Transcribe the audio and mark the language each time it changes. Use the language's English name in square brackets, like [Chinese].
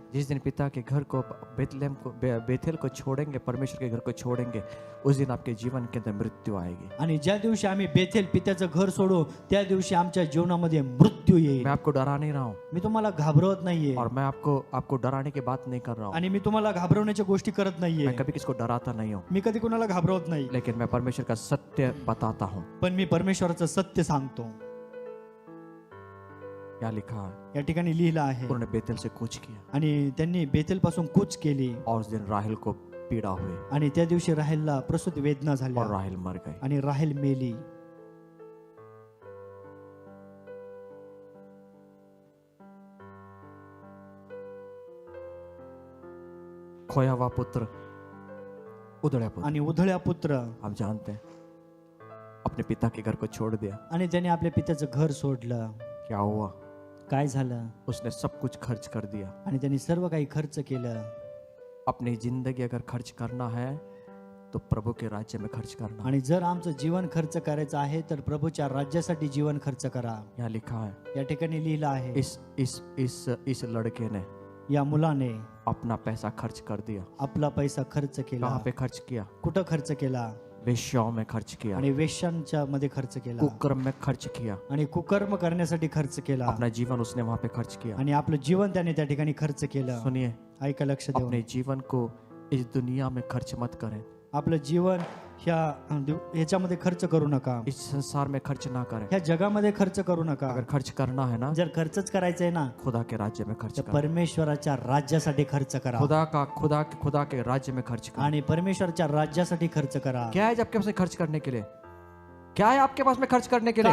[Hindi] जिस दिन पिता के घर को बेथेल को छोड़ेंगे, परमेश्वर के घर को छोड़ेंगे, उस दिन आपके जीवन के अंदर मृत्यु आएगी. [Marathi] आणि ज्या दिवशी आम्ही बेथेल पित्याचं घर सोडू त्या दिवशी आमच्या जीवनामध्ये मृत्यू येईल. [Hindi] मैं आपको डरा नहीं रहा हूँ, [Marathi] मी तुम्हाला घाबरवत नाहीये [Hindi] और मैं आपको डराने की बात नहीं कर रहा हूँ. [Marathi] आणि मी तुम्हाला घाबरवण्याच्या गोष्टी करत नाहीये. [Hindi] मैं कभी किसको डराता नहीं हूँ, [Marathi] मी कधी कोणाला घाबरवत नाही, [Hindi] लेकिन मैं परमेश्वर का सत्य बताता हूँ. [Marathi] पण मी परमेश्वराचं सत्य सांगतो. [Hindi] यहाँ लिखा है [Marathi] या ठिकाणी लिहिलं आहे [Hindi] उन्होंने बेतेल से कूच किया [Marathi] आणि त्यांनी बेतेलपासून कूच केली [Hindi] और उस दिन राहेल को पीड़ा हुई [Marathi] आणि त्या दिवशी राहेलला प्रसूती वेदना [Hindi] और [Marathi] झाल्या [Hindi] राहेल मर गई। [Marathi] आणि राहेल मेली। [Hindi] खोया हुआ पुत्र उधड़ा पुत्र, [Marathi] आणि उधळ्या पुत्र [Hindi] आप जानते हैं अपने पिता के घर को छोड़ दिया। [Marathi] आणि त्याने आपल्या पित्याचं घर सोडलं। [Hindi] क्या हुआ? [Marathi] काय झालं? [Hindi] उसने सब कुछ खर्च कर दिया। [Marathi] आणि त्यांनी सर्व काही खर्च केलं। [Hindi] अपनी जिंदगी अगर खर्च करना है तो प्रभु के राज्य में खर्च करना। [Marathi] आणि जर आमचं जीवन खर्च करायचं आहे तर प्रभूच्या राज्यासाठी जीवन खर्च करा। [Hindi] यहाँ लिखा है [Marathi] या ठिकाणी लिहिलं आहे [Hindi] इस लड़के ने [Marathi] या मुलाने [Hindi] अपना पैसा खर्च कर दिया। [Marathi] आपला पैसा खर्च केला। [Hindi] कहाँ पे खर्च किया? [Marathi] कुठं खर्च केला? [Hindi] वेश्याओं में खर्च किया, [Marathi] आणि वेश्यांच्या मध्ये खर्च केला [Hindi] कुकर्म में खर्च किया, [Marathi] आणि कुकर्म करण्यासाठी खर्च केला [Hindi] अपना जीवन उसने वहां पे खर्च किया। [Marathi] आणि आपलं जीवन त्याने त्या ठिकाणी खर्च केलं। [Hindi] सुनिए, [Marathi] ऐका, लक्ष देऊन [Hindi] अपने जीवन को इस दुनिया में खर्च मत करें, [Marathi] आपलं जीवन ह्याच्यामध्ये खर्च करू नका, [Hindi] इस संसार में खर्च ना करें। [Marathi] ह्या जगामध्ये खर्च करू नका। [Hindi] अगर खर्च करना है ना, [Marathi] जर खर्चच करायचं आहे ना [Hindi] खुदा के राज्य में खर्च [Marathi] तर [Hindi] करें। [Marathi] परमेश्वराच्या राज्यासाठी खर्च करा [Hindi] खुदा के राज्य में खर्च करें। [Marathi] आणि परमेश्वराच्या राज्यासाठी खर्च करा। [Hindi] क्या है आपके पास में खर्च करने के लिए? क्या है आपके पास में खर्च करने के लिए?